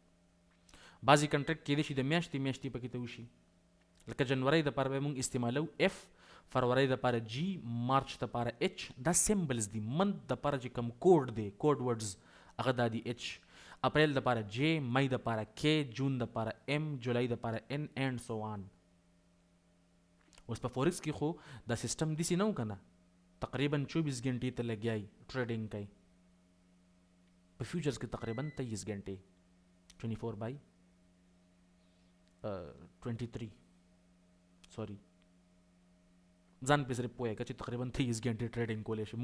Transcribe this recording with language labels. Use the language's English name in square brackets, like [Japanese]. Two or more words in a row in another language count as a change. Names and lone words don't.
[Pashto] بعضې کنټریکټ کېدای شي د میاشتې میاشتې پکې ته وشي. لکه جنورۍ دپاره به مونږ استعمالو F، فروری دپاره G، مارچ دپاره H. دا سیمبلز دي. منت دپاره چې کوم کوډ دی، [English] code words [Pashto] هغه دا دي H. اپریل دپاره J، مئی دپاره K، جون دپاره M، جولای دپاره N [English] and so on. [Pashto] اوس په فورکس کې خو دا سیستم داسې نه و که نه، تقریبا 24 ګنټې ته لګیای ټریډینګ کوي. په فیوچرز کې تقریبا 23 ګنټې 24/7. 23 سوري ځان پې صرف پوهېږه چې تقریبا 23 ګنټې ټریډینګ کولی شي.